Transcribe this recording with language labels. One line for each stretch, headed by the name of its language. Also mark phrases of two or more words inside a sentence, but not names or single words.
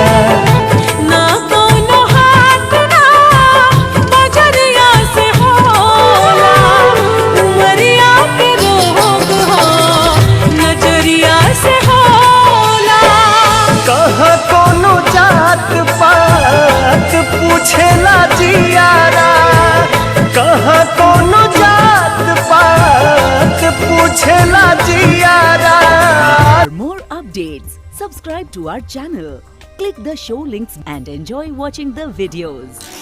Bhojpuri: ना कौनो हाट ना बजरिया से होला, उमरिया के रोग हो नजरिया से होला। कहाँ कोनो जात पात पूछेला जियारा, कहाँ कोनो जात पात पूछेला जियारा।
English: For more updates, subscribe to our channel, click the show links and enjoy watching the videos.